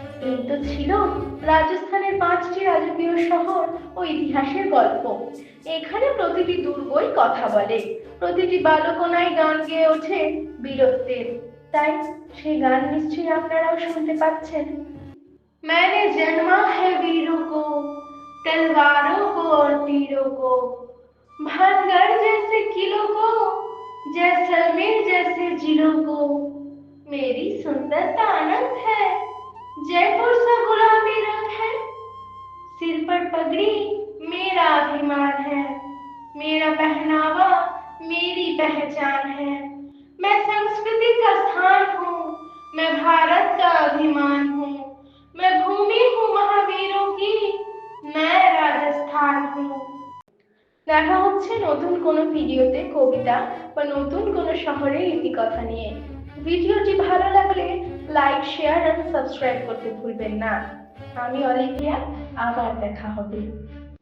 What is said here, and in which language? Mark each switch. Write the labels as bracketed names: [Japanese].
[Bangla] এই তো ছিল রাজস্থানের 5টি রাজকীয় শহর ও ইতিহাসের গল্প। এখানে প্রতিটি দুর্গই কথা বলে, প্রতিটি বালকোনায় গান গেয়ে ওঠে বীরত্বের। তাই সেই গান নিশ্চয়ই আপনারাও শুনতে পাচ্ছেন। [Hindi] मैंने जन्मा है वीरों को, तलवारों को और तीरों को, भानगढ़ जैसे किलों को, जैसलमेर जैसे जिलों को। मेरी सुंदरता अनंत है, जयपुर सा गुलाबी रंग है, सिर पर पगड़ी मेरा अभिमान है, मेरा पहनावा मेरी पहचान है। मैं संस्कृति का स्थान हूँ, मैं भारत का अभिमान हूँ, मैं भूमि हूँ महावीरों की, मैं राजस्थान हूँ। [Bangla] দেখা হচ্ছে নতুন কোনো ভিডিওতে কবিতা বা নতুন কোনো শহরের ইতিকথা নিয়ে। ভিডিওটি ভালো লাগলে লাইক, শেয়ার আর সাবস্ক্রাইব করতে ভুলবেন না। আমি অলিভিয়া, আবার দেখা হবে।